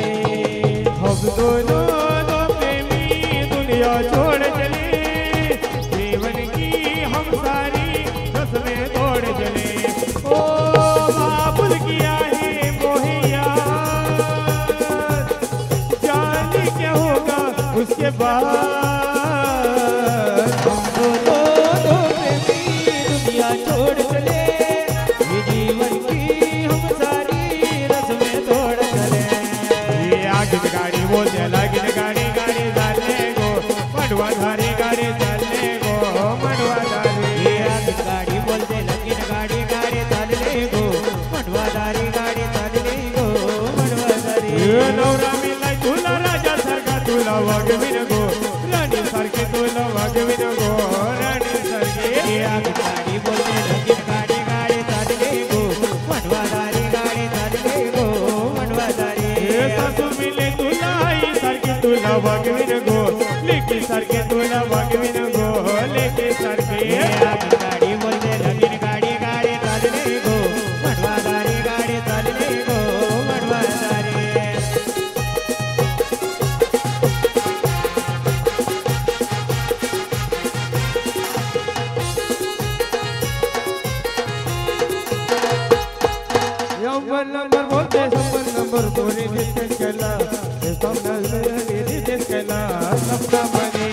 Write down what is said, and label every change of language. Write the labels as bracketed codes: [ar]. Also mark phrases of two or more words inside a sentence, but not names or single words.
[hi] हम दोनों दो प्रेमी दुनिया छोड़ चले जीवन की हम सारी रस्में तोड़ चले ओ बाबुल किया है मोहिया जाने क्या होगा उसके बाद दो प्रेमी दुनिया छोड़ चले ये जीवन की हम सारी रस्में तोड़ चले [mr] ये आगे गाड़ी बोलते लगिन गाड़ी गाड़ी चालने गो मडवा धारी गाड़ी चालने गो मडवा धारी ये आगे गाड़ी बोलते लगिन गाड़ी गाड़ी चालले गो मडवादारी गाड़ी चालले गो मडवादारी ये नवरा मिलाय तुला राजा सारखा तुला वागविन गो राणी सारखे तुला वागविन गो राणी सारखे ये आगे गाड़ी बोलते लगिन गाड़ी गाड़ी चालले गो मडवादारी गाड़ी चालले गो मडवादारी हे सासू मिले तुला आई सारखी तुला वागविन गो लेकी सारखे तुला वागविन गो लेकी सारखे ये आगे गाड़ी बोलते लगिन गाड़ी गाड़ी चालले गो मडवादारी गाड़ी चालले गो मडवादारी नंबर बोलते संबर नंबर कोणी डिस्कस केला हे समजलं डिस्कस केला सपना मध्ये